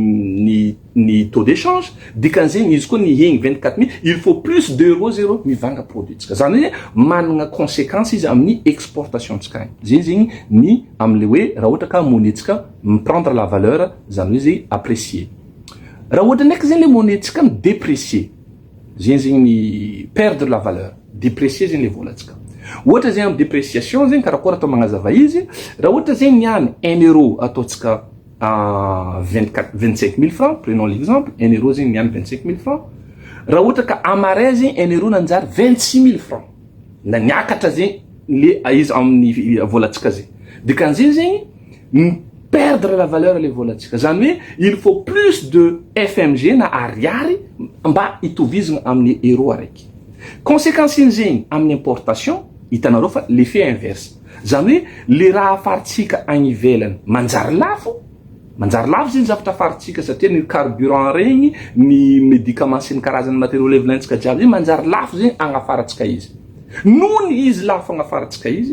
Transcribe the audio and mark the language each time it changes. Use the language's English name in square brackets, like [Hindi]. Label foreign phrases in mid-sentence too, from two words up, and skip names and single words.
[Malagasy] ny [French] taux d'échange [Malagasy] dikan'zegny izy koa ny hegny 24 000 [French] il faut plus d'euros [Malagasy] zéro mivanga produitsika zany hoe managna conséquence izy amin'ny exportation tsika zegny zegny ny am'le hoe raha ohatra ka monnaie-tsika [French] prendre la valeur [Malagasy] zany hoe zay apprécier raha ohatra ndraiky zegny le monnaie-tsika déprécier zegny zegny ny [French] perdre la valeur [Malagasy] déprécier zegny le vôlatsika ohatra zegny amin'ny dépréciation zegny karakory atao magnazava izy raha ohatra zegny niany 1 euro ataontsika 25 000 francs, [French] prenons l'exemple, [Malagasy] 1 euro zegny niany 25 000 francs. Raha ohatra ka amaray zegny 1 euro nanjary 26 000 francs. Na niakatra zegny le izy amin'ny vôlatsika zegny. Dikan'zegny zegny [French] perdre la valeur [Malagasy] le vôlatsika. Zany hoe [French] il faut plus de [Malagasy] FMG na ariary mba itovizana amin'ny euro araiky. Conséquence zegny amin'ny importation hitanareo fa [French] l'effet inverse. [Malagasy] Zany hoe le raha afaritsika agny ivelany manjary lafo zegny zavatra afaritsika satria ny carburant regny ny médicament sy ny karazany matériaux levilantsika jiaby zegny manjary lafo zegny agnafaratsika izy noho ny izy lafo agnafaratsika izy